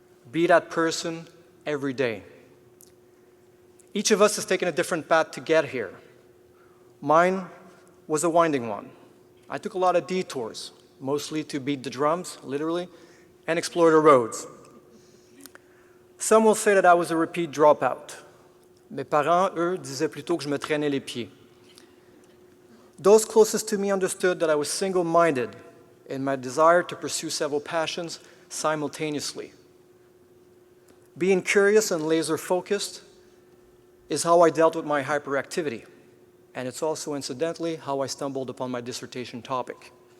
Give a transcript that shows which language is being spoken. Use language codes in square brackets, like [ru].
[en] Be that person every day. Each of us has taken a different path to get here. Mine was a winding one. I took a lot of detours, mostly to beat the drums, literally, and explore the roads. Some will say that I was a repeat dropout. [fr] Mes parents, eux, disaient plutôt que je me traînais les pieds. [en] Those closest to me understood that I was single-minded in my desire to pursue several passions simultaneously. Being curious and laser-focused is how I dealt with my hyperactivity, and it's also, incidentally, how I stumbled upon my dissertation topic.